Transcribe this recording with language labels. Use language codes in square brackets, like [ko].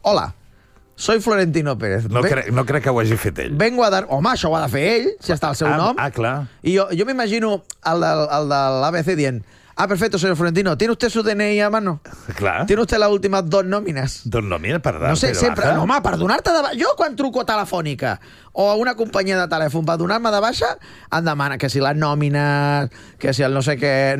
[es] Hola, soy Florentino Pérez. [ca] No crec que ho hagi fet ell. [es] Vengo a dar... [ca] Home, això ho ha de fer ell, si està el seu nom. Ah, clar. I jo m'imagino el de l'ABC dient... [es] Ah, perfecto, señor Florentino. ¿Tiene usted su DNI a mano? [ca] Clar. [es] ¿Tiene usted las últimas dos nóminas? Dos nóminas, per [ca] donar-te. No sé, sempre... No, home, per donar-te de baixa... Jo, quan truco a Telefònica o a una companyia de telèfon per donar-me de baixa, em demana que si las nóminas, que si el no sé què...